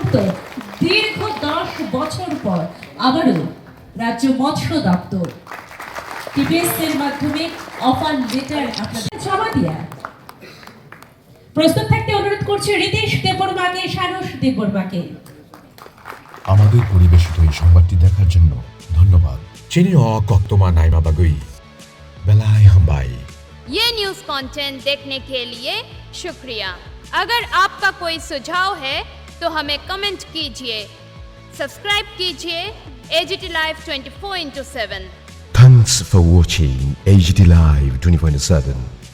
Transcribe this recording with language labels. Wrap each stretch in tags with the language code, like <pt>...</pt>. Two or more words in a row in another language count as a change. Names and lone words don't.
<bn>দীর্ঘ 10 বছর পর আবারও রাজ্য মৎস্য দপ্তর টিপিএস এর মাধ্যমে</bn> <en>offer letter</en> <bn>আপনাদের জমা দিয়া। প্রস্তুত থাকতে অনুরোধ করছি রিতেশ দেববর্মাকে, সারস দেববর্মাকে। আমাদের পরিবেশিত এই সংবাদটি দেখার জন্য ধন্যবাদ।</bn> <trp>Chini o koktoma naima bagui. Belai hambai.</trp> <hi>ये</hi> <en>news content</en> <hi>देखने के लिए शुक्रिया। अगर आपका कोई सुझाव है तो हमें कमेंट कीजिए, सब्सक्राइब कीजिए AGT Live 24/7।</hi> <en>Thanks for watching AGT Live 24/7.</en>